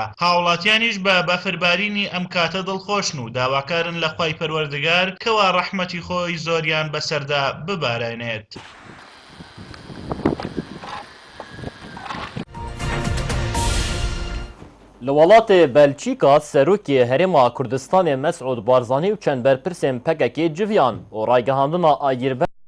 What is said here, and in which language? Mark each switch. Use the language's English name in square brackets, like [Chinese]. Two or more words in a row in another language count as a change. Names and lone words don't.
[Central Kurdish] هاوڵاتیانیش بە بەفربارینی ئەم کاتە دڵخۆشن و داواکارن لە خوای پەروەردگار کەوا ڕەحمەتی خۆی زۆریان بەسەردا ببارێنێت. لە وڵاتê [Kurdish] Belçîka Serokê Herêma Kurdistanê Mesûd Barzanî û çend berpirsên PKK civiyan û raygehandina agirber